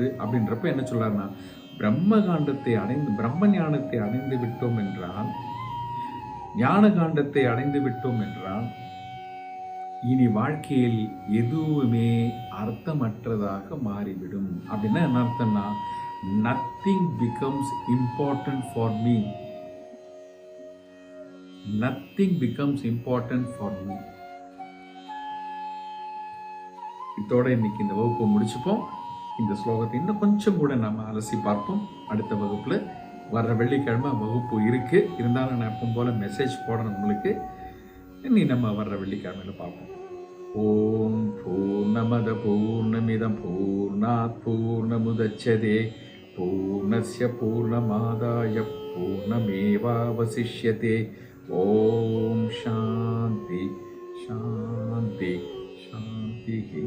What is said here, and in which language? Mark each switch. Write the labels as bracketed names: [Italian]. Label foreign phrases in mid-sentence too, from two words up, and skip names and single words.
[Tamil] அப்படின்றப்ப என்ன சொல்றாருன்னா, பிரம்ம ஞானத்தை அடைந்து விட்டோம் என்றால், ஞான காண்டத்தை அடைந்து விட்டோம் என்றால், இனி வாழ்க்கையில் எதுவுமே அர்த்தமற்றதாக மாறிவிடும். அப்படின்னா என்ன அர்த்தம்னா, [English] Nothing becomes important for me. Nothing becomes important for me. [Tamil] இதோட இன்னைக்கு இந்த வகுப்பை முடிச்சுப்போம். இந்த ஸ்லோகத்தை இன்னும் கொஞ்சம் கூட நம்ம அலசி பார்ப்போம். அடுத்த வகுப்புல வர்ற வெள்ளிக்கிழமை வகுப்பு இருக்கு. இருந்தாலும் நான் எப்பவும் போல மெசேஜ் போடணும் உங்களுக்கு. இனி நம்ம வர்ற வெள்ளிக்கிழமையில பார்ப்போம். [Sanskrit] ॐ पूर्णमदः पूर्णमिदं पूर्णात् पूर्णमुदच्यते पूर्णस्य पूर्णमादाय पूर्णमेवावशिष्यते. ॐ शान्तिः शान्तिः शान्तिः.